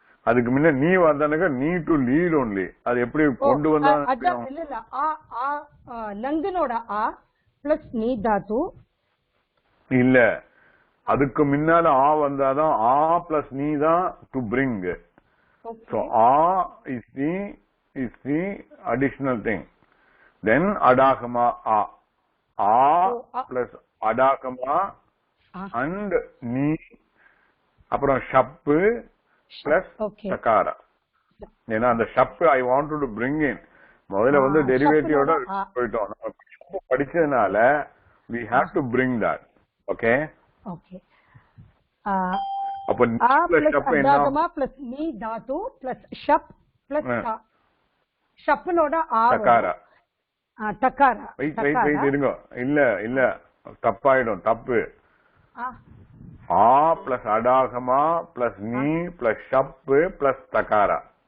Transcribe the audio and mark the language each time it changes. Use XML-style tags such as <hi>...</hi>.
<ta>அதுக்கு முன்ன நீ வந்தானுங்க நீ டு லீட் ஒன்லி. அது எப்படி கொண்டு வந்தா? இல்ல இல்ல லங்கனோட ஆ பிளஸ் நீ தாத்து இல்ல, அதுக்கு முன்னால ஆ வந்தாதான் ஆ பிளஸ் நீ தான் to bring.</ta> <en>So a is the additional thing. Then adagama a plus adagama and ni</en> <ta>அப்புறம் ஷப்பு பிளஸ் சகாரா. ஏன்னா அந்த ஷப்பு</ta> <en>I want to bring in.</en> <ta>முதல்ல வந்து டெரிவேட்டிவோட போயிட்டோம். நம்ம படிச்சதுனால</ta> <en>we have to bring that. Okay. Okay.</en> <ta>அப்ப அடாகமா பிளஸ் நீ தாத்து பிளஸ் ஷப் பிளஸ் ஷப்னோட ஆகாரா தக்காரா. வெயிட் இருங்க. இல்ல இல்ல தப்பாயிடும். தப்பு. ஆ பிளஸ் அடாகமா பிளஸ் நீ பிளஸ் ஷப்பு பிளஸ் தக்காரா.</ta>